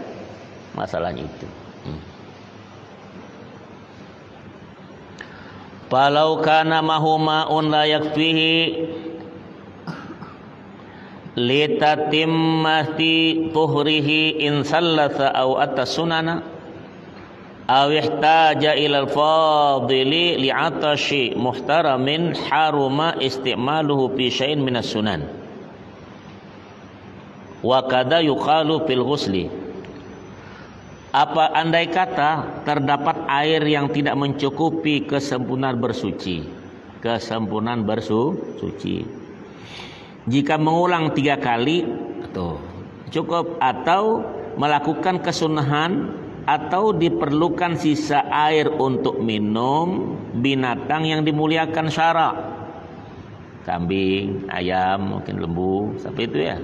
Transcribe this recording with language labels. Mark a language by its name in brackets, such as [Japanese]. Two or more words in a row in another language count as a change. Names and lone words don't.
[Malay] Masalahnya itu. [Arabic] فلو كان ماء لا يكفيه لتتمة طهره إن ثلث أو تسنن أو احتاج إلى الفاضل لعطش محترم حرم استعماله في شيء من السنن وكذا يقال في الغسل. [Malay] Apa andai kata terdapat air yang tidak mencukupi kesempurnaan bersuci, jika mengulang 3 kali cukup, atau melakukan kesunahan, atau diperlukan sisa air untuk minum binatang yang dimuliakan syara, kambing, ayam, mungkin lembu, sampai itu ya.